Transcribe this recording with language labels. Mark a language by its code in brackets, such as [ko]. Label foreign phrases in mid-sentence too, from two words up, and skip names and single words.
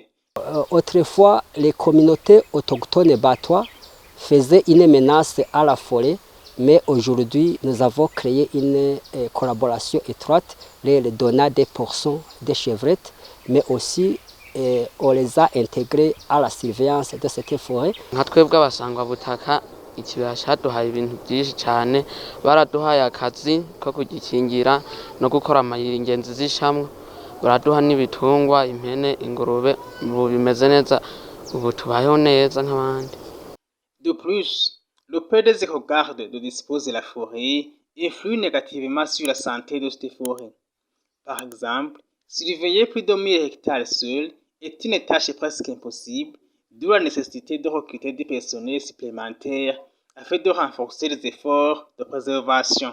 [fr] Autrefois, les communautés autochtones batois faisaient une menace à la forêt, mais aujourd'hui, nous avons créé une collaboration étroite, les donnant des portions de chevrettes, mais aussi on les a intégrés à la surveillance de cette forêt. [rw] Ikibaya cyaduhaye ibintu byinshi cyane, baraduhaye akazi ko kugikingira no gukora amayira ingenzi zishamwe, baraduha n'ibitungwa, impene, ingurube, ubu bimeze neza, ubu tubayeho neza nk'abandi. [fr] De plus, le peu des éco-gardes dont dispose la forêt influe négativement sur la santé de cette forêt. Par exemple, surveiller plus de 1000 hectares seuls est une tâche presque impossible, d'où la nécessité de recruter des personnels supplémentaires afin de renforcer les efforts de préservation.